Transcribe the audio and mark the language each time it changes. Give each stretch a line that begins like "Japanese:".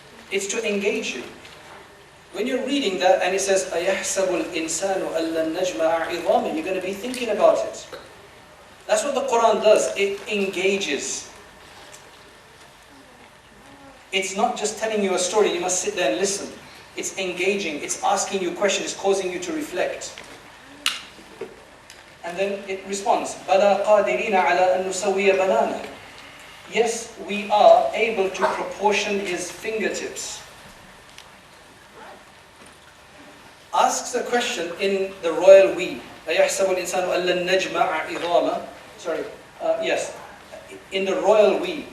English: It's to engage you. When you're reading that and it says,
Arabic: أَيَحْسَبُ الْإِنسَانُ أَلَّن نَجْمَعَ عِظَامَهُ,
English: you're going to be thinking about it. That's what the Quran does. It engages. It's not just telling you a story, you must sit there and listen. It's engaging, it's asking you questions, it's causing you to reflect. And then it responds,
Arabic: بَلَا قَادِرِينَ عَلَىٰ أَن نُسَوِّيَ بَنَانَهُ.
English: Yes, we are able to proportion his fingertips. Asks a question in the royal we.
Arabic: أَيَحْسَبُ الْإِنسَانُ أَلَّن نَجْمَعَ عِظَامَهُ.
English: Sorry, yes. In the royal we.